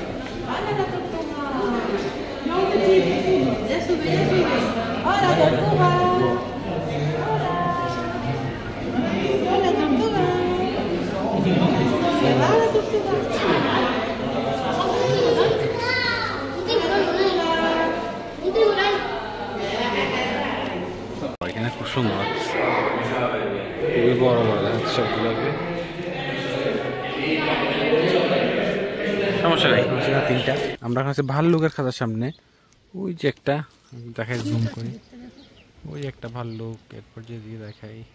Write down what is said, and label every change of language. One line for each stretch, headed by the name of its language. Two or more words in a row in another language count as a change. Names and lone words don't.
Spanish: Ya sube, ya sube. Hola, tortuga. Hola, tortuga. Se va la tortuga.
Bangla: এখানে খুব সুন্দর খুবই বড় বড় দেখাচ্ছে সবগুলোকে সমস্যা নাই তিনটা আমরা এখন আছি ভাল্লুকের খাতার সামনে ওই যে একটা দেখাই জুম করি ওই একটা ভাল্লুক এরপর যেদিকে দেখাই